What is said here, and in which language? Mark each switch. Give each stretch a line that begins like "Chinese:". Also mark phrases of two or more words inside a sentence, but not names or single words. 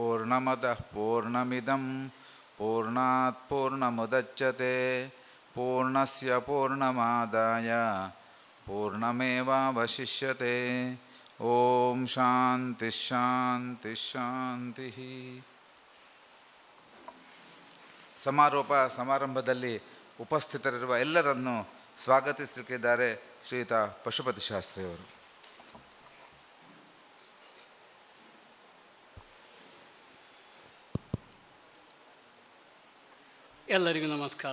Sanskrit: ಪೂರ್ಣಮದಃ ಪೂರ್ಣಮಿದಂ ಪೂರ್ಣಾತ್ ಪೂರ್ಣಮುದಚ್ಯತೆ ಪೂರ್ಣಸ್ಯ ಪೂರ್ಣಮಾದಾಯ ಪೂರ್ಣಮೇವಾವಶಿಷ್ಯತೆ. ಓಂ ಶಾಂತಿ ಶಾಂತಿ ಶಾಂತಿ.
Kannada: ಸಮಾರಂಭದಲ್ಲಿ ಉಪಸ್ಥಿತರಿರುವ ಎಲ್ಲರನ್ನು ಸ್ವಾಗತಿಸಲಿಕ್ಕಿದ್ದಾರೆ ಶ್ರೀಯುತ ಪಶುಪತಿ ಶಾಸ್ತ್ರಿಯವರು. ಎಲ್ಲರಿಗೂ ನಮಸ್ಕಾರ.